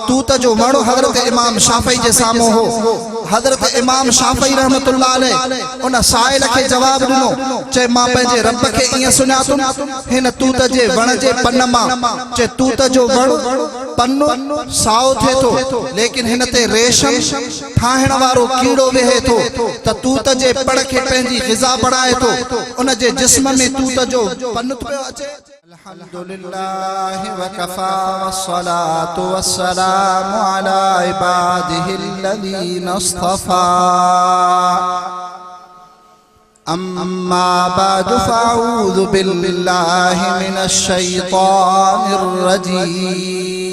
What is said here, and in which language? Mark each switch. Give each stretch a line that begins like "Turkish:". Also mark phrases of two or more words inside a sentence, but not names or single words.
Sindhi: तूत जो वण हज़रत इमाम शाफ़ी जे साम्हूं हो। हज़रत इमाम शाफ़ी
Arabic: رحمة الله عليه
Sindhi: उन साइल खे जवाब ॾिनो, चए मां पंहिंजे रब खे ईअं सुञातुमि हिन तूत जे वण जे पन मां। चए तूत जो वण पन साओ थिए थो, लेकिन हिन ते रेशम ठाहिण वारो कीड़ो वेहे थो त तूत जे पण खे पंहिंजी ग़िज़ा बणाए थो, उन जे जिस्म में तूत जो पन पियो अचे।
Arabic: الحمد لله وكفى والصلاة والسلام على عباده الذين اصطفى. أما بعد فأعوذ بالله من الشيطان الرجيم.